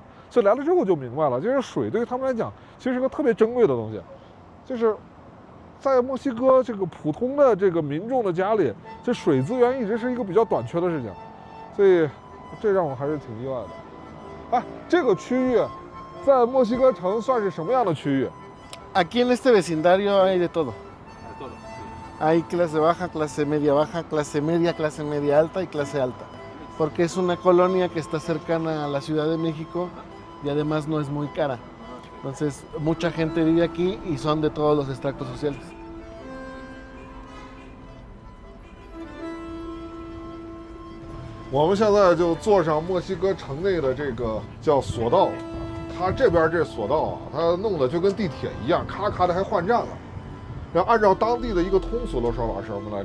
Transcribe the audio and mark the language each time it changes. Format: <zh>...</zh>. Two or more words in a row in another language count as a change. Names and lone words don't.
<zh>所以来了之后我就明白了，就是水对于他们来讲，其实是个特别珍贵的东西，就是在墨西哥这个普通的这个民众的家里，这水资源一直是一个比较短缺的事情，所以这让我还是挺意外的。哎，这个区域在墨西哥城算是什么样的区域？</zh> <es>Aquí en este vecindario hay de todo. Hay clase baja, clase media baja, clase media alta y clase alta. Porque es una colonia que está cercana a la Ciudad de México y además no es muy cara. Entonces, mucha gente vive aquí y son de todos los estratos sociales.</es> <zh>我们现在就坐上墨西哥城内的这个叫索道，它这边这索道啊，它弄得就跟地铁一样，咔咔的还换站了。然后按照当地的一个通俗的说法是什么呢？</zh>